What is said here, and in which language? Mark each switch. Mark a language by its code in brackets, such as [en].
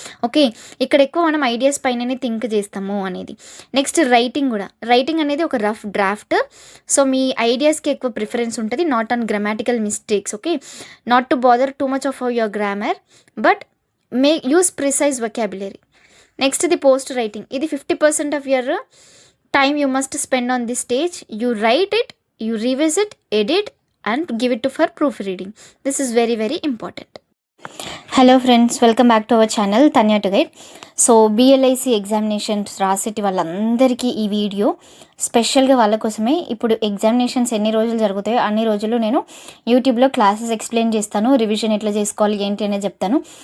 [te] Okay, ఇక్కడ ఎక్కువ మనం ఐడియాస్ పైననే థింక్ చేస్తాము అనేది. నెక్స్ట్ రైటింగ్ కూడా. రైటింగ్ అనేది ఒక రఫ్ డ్రాఫ్ట్. సో మీ ఐడియాస్కి ఎక్కువ ప్రిఫరెన్స్ ఉంటుంది, [en] Not on grammatical mistakes. Okay, not to bother too much of your grammar but use precise vocabulary. Next the post writing. [te] ఇది [en] 50% of your time you must spend on this stage. You write it, you revisit, edit and give it to for proofreading. This is very very important. Hello friends, welcome back to our channel [te] Tanya to guide. So BLIC examinations రాసేటి వాళ్ళందరికీ ఈ video స్పెషల్గా వాళ్ళ కోసమే. ఇప్పుడు examinations ఎన్ని రోజులు జరుగుతాయో అన్ని రోజులు నేను యూట్యూబ్లో క్లాసెస్ ఎక్స్ప్లెయిన్ చేస్తాను, రివిజన్ ఎట్లా చేసుకోవాలి ఏంటి అనేది చెప్తాను.